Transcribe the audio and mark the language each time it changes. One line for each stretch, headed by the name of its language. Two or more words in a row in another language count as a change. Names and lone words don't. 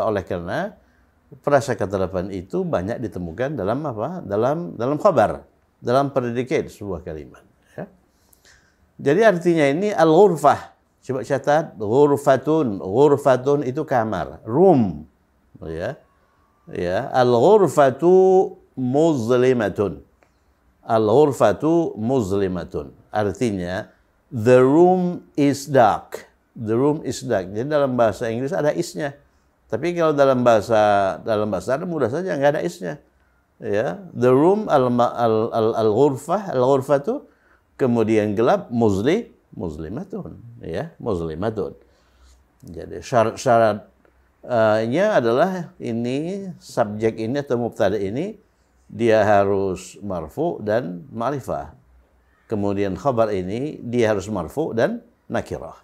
Indonesian: Oleh karena prasa kata depan itu banyak ditemukan dalam apa? Dalam khabar, dalam predicate sebuah kalimat. Ya. Jadi artinya ini al-ghurfah. Coba catat, ghurfatun. Ghurfatun itu kamar, room. Ya. Ya,
Arabic: الغرفة مظلمة. الغرفة مظلمة.
Indonesian: Artinya
English: the room is dark. The room is dark.
Indonesian: Jadi dalam bahasa Inggris ada isnya. Tapi kalau dalam bahasa Arab mudah saja nggak ada isnya. Ya,
English: the room
Arabic: الغرفة، الغرفة,
Indonesian: kemudian gelap, muslimatun, ya, muslimatun. Jadi syaratnya adalah ini subjek ini atau mubtada ini dia harus marfu dan ma'rifah. Kemudian khabar ini dia harus marfu dan nakirah.